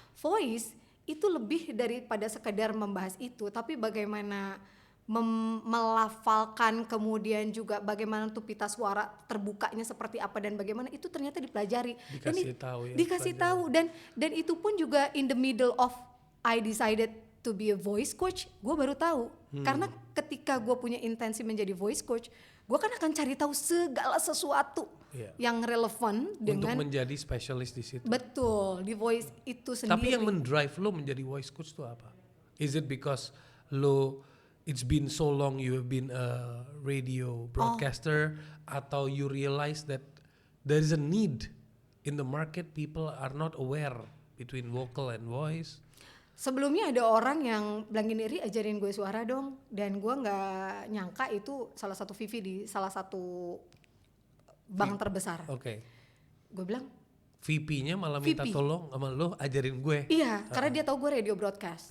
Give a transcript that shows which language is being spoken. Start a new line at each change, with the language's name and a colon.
Indonesian: Voice itu lebih daripada sekedar membahas itu, tapi bagaimana melafalkan, kemudian juga bagaimana tuh pita suara terbukanya seperti apa dan bagaimana itu ternyata dipelajari, dikasih tahu dan itu pun juga
English: in the middle of I decided to be a voice coach,
Indonesian: gue baru tahu. Karena ketika gue punya intensi menjadi voice coach, gue kan akan cari tahu segala sesuatu yang relevan dengan untuk menjadi spesialis di situ. Betul, di voice itu sendiri. Tapi yang mendrive lo menjadi voice coach itu apa?
English: Is it because it's been so long you have been a radio broadcaster, atau you realize that there is a need in the market, people are not aware between vocal and voice?
Indonesian: Sebelumnya ada orang yang bilang gini, Ri ajarin gue suara dong, dan gue nggak nyangka itu salah satu VP di salah satu bank terbesar. Oke. Gue bilang VP-nya malah minta VP. tolong sama lo ajarin gue. Iya, karena dia tahu gue radio broadcast,